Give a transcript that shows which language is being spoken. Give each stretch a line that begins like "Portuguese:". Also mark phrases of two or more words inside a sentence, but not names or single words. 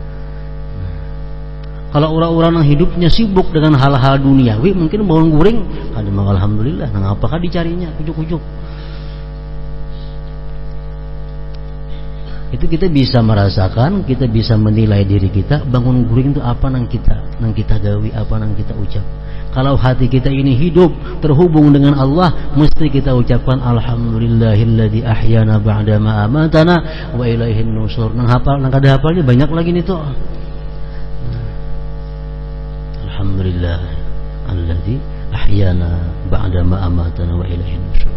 Indonesian: Kalau orang-orang yang hidupnya sibuk dengan hal-hal duniawi, mungkin bangun guring ada alhamdulillah, nah apakah dicarinya ujuk-ujuk? Itu kita bisa merasakan, kita bisa menilai diri kita.
Banjar: Bangun guring itu apa nang kita gawi, apa nang kita ucap.
Indonesian: Kalau hati kita ini hidup terhubung dengan Allah, mesti kita ucapkan
Arabic: الحمد لله الذي أحيانا بعد ما أماتنا وإليه النشور.
Banjar: Nang kada hafalnya banyak lagi nih tuh.
Arabic: الحمد لله الذي أحيانا بعد ما أماتنا وإليه النشور.